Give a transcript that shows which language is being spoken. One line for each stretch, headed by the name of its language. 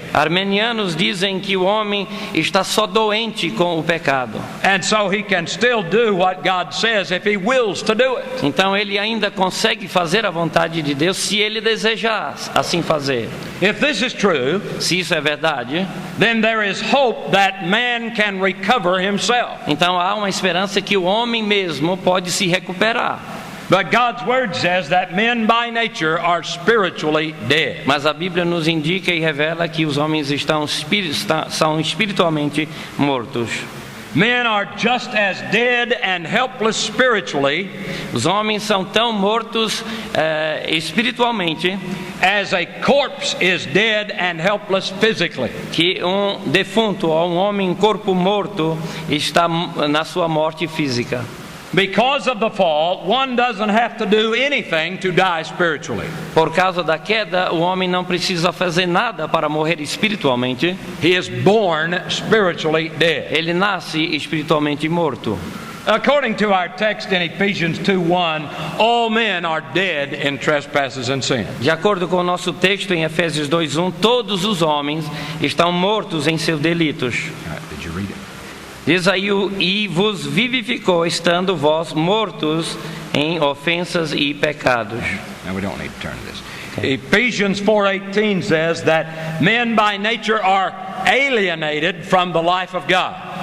Portuguese: Armenianos dizem que o homem está só doente com o pecado.
English: And so he can still do what God says if he wills to do it.
Portuguese: Então ele ainda consegue fazer a vontade de Deus se ele desejar assim fazer.
English: If this is true,
Portuguese: se isso é verdade,
English: then there is hope that man can recover himself.
Portuguese: Então há uma esperança que o homem mesmo pode se recuperar.
English: But God's word says that men by nature are spiritually dead.
Portuguese: Mas a Bíblia nos indica e revela que os homens são espiritualmente mortos.
English: Men are just as dead and helpless spiritually.
Portuguese: Os homens são tão mortos espiritualmente
English: as a corpse is dead and helpless physically.
Portuguese: Que defunto ou um homem em corpo morto está na sua morte física.
English: Because of the fall, one doesn't have to do anything to die spiritually.
Portuguese: Por causa da queda, o homem não precisa fazer nada para morrer espiritualmente.
English: He is born spiritually dead.
Portuguese: Ele nasce espiritualmente morto.
English: According to our text in Ephesians 2:1, all men are dead in trespasses and sin.
Portuguese: De acordo com o nosso texto em Efésios 2:1, todos os homens estão mortos em seus delitos.
English: Did you read it?
Portuguese: Diz aí, e vos vivificou, estando vós mortos em ofensas e pecados.
English: Now we don't need to turn to this. Ephesians 4:18 says that men by nature are alienated from the life of God.